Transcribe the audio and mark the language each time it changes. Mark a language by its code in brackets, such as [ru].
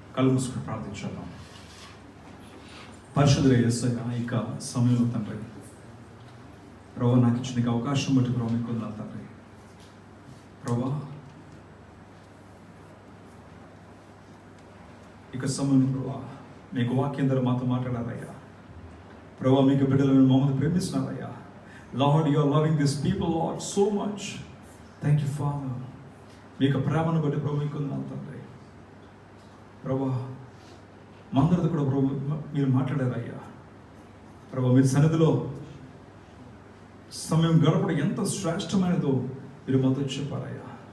[te] కళ్ళు మూసుకుని ప్రార్థించుదాం. పరిశుద్ధుడైన యేసయ్యా, ఇక సమయంలో తండ్రి ప్రభా, నాకు ఇచ్చిన అవకాశం బట్టి ప్రభా మీకు వందనాలు తండ్రి. ప్రభా, ఇక సమయం ప్రభా మీకు వాక్యం ద్వారా మాతో మాట్లాడారయ్యా. ప్రభా, మీకు బిడ్డలు మమ్మల్ని ప్రేమిస్తున్నారయ్యా. [en] Lord, you are loving these people, Lord, so much. Thank you, Father. [te] మీకు ప్రేమను బట్టి ప్రభు మీకు వందనాలు తండ్రి. ప్రభా, మందరితో కూడా ప్రభు మీరు మాట్లాడారయ్యా. ప్రభా, మీరు సన్నిధిలో సమయం గడపడం ఎంత శ్రేష్టమైనదో మీరు మాతో చెప్పారయ్యా.